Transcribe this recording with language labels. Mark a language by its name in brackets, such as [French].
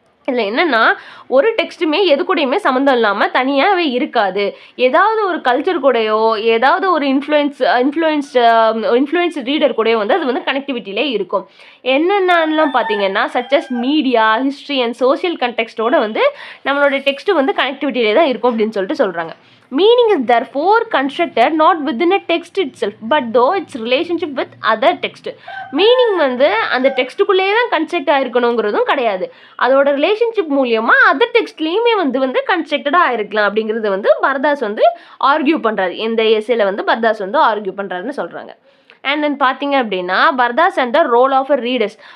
[Tamil] இதில் என்னென்னா ஒரு டெக்ஸ்ட்டுமே எது கூடயுமே சம்மந்தம் இல்லாமல் தனியாகவே இருக்காது. ஏதாவது ஒரு கல்ச்சர் கூடயோ ஏதாவது ஒரு இன்ஃப்ளூயன்ஸ் ரீடர் கூடயோ வந்து அது வந்து கனெக்டிவிட்டியிலே இருக்கும். என்னென்னலாம் பார்த்தீங்கன்னா சச்சஸ் மீடியா ஹிஸ்ட்ரி அண்ட் சோஷியல் கண்டெக்ஸ்டோட வந்து நம்மளோட டெக்ஸ்ட்டு வந்து கனெக்டிவிட்டியிலே தான் இருக்கும் அப்படின்னு சொல்லிட்டு சொல்கிறாங்க. [English] Meaning is therefore constructed not within a text itself, but though its relationship with other text. [Tamil] Meaning வந்து அந்த டெக்ஸ்ட்டுக்குள்ளேயே தான் கன்ஸ்ட்ரக்ட் ஆகிருக்கணுங்கிறதும் கிடையாது. அதோட ரிலேஷன்ஷிப் மூலியமாக அதர் டெக்ஸ்ட்லேயுமே வந்து கன்ஸ்ட்ரக்டடாக ஆகிருக்கலாம் அப்படிங்கிறது வந்து பர்தாஸ் வந்து ஆர்கியூ பண்ணுறாரு. இந்த எஸ்ஸேல வந்து பர்தாஸ் வந்து ஆர்கியூ பண்ணுறாருன்னு சொல்கிறாங்க. அண்ட் தென் பார்த்தீங்க அப்படின்னா பர்தாஸ் and the role of a readers.